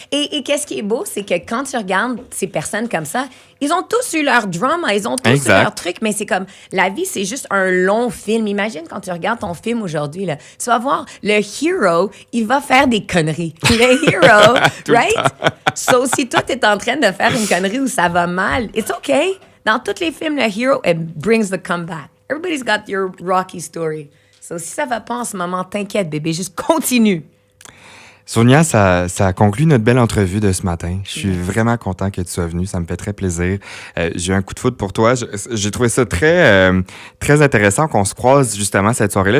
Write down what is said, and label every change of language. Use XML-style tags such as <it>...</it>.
<fr>Et qu'est-ce qui est beau, c'est que quand tu regardes ces personnes comme ça, ils ont tous eu leur drama, ils ont tous eu leur truc, mais c'est comme, la vie, c'est juste un long film. Imagine quand tu regardes ton film aujourd'hui, là, tu vas voir, le hero, il va faire des conneries. Le hero, right? So, si toi, t'es en train de faire une connerie où ça va mal,</fr> <en>it's okay.</en> <fr>Dans tous les films, le hero,</fr> <en>it brings the comeback. Everybody's got your Rocky story.</en> <fr>So, si ça va pas en ce moment, t'inquiète, bébé, juste continue. Sonia, ça conclut notre belle entrevue de ce matin. Je suis vraiment content que tu sois venue. Ça me fait très plaisir. J'ai eu un coup de foudre pour toi. J'ai trouvé ça très intéressant qu'on se croise justement cette soirée-là.</fr>